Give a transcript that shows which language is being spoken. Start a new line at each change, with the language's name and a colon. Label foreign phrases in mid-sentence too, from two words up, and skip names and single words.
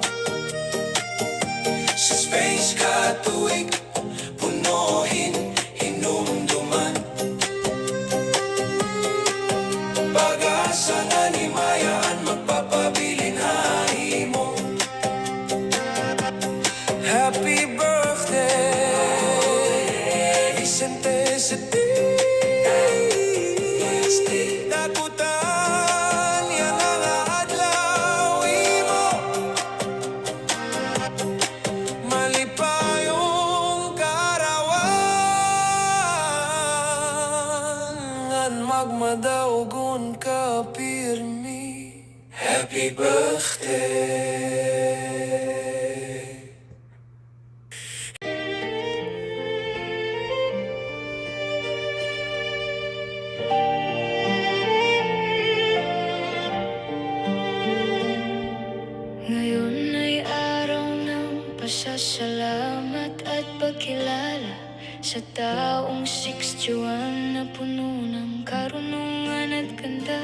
Waray: Sa space ka tuig, punuhin, hinumduman. Pag-asa nga ni Mayaan, magpapabilin haimo.
English: Happy birthday, Vicente sa Tikdakutan.
Waray: Yan ang adlaw imo. Malipayong karawan ngan magmadaugon ka pirmi.
English: Happy birthday.
Filipino: Ngayon ay araw ng pasasalamat at pagkilala sa taong 61 na puno ng karunungan at ganda.